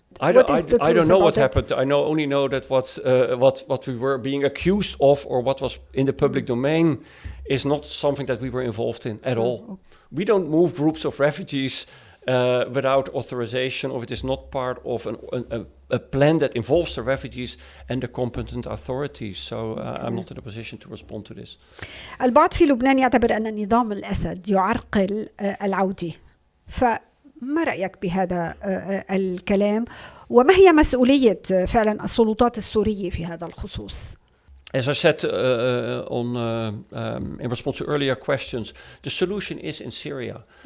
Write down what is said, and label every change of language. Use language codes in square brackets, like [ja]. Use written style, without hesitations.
[en] I don't know what happened. I only know that what we were being accused of or what was in the public domain is not something that we were involved in at all. We don't move groups of refugees without authorization, or it is not part of a plan that involves the refugees and the competent authorities. So I'm not in a position to respond to this. [ar] البعض في لبنان يعتبر أن نظام الأسد يعرقل العودة. فما رأيك بهذا الكلام؟ وما هي مسؤولية فعلا السلطات السورية في هذا الخصوص؟ [en] As I said in response to earlier questions, the solution is in Syria.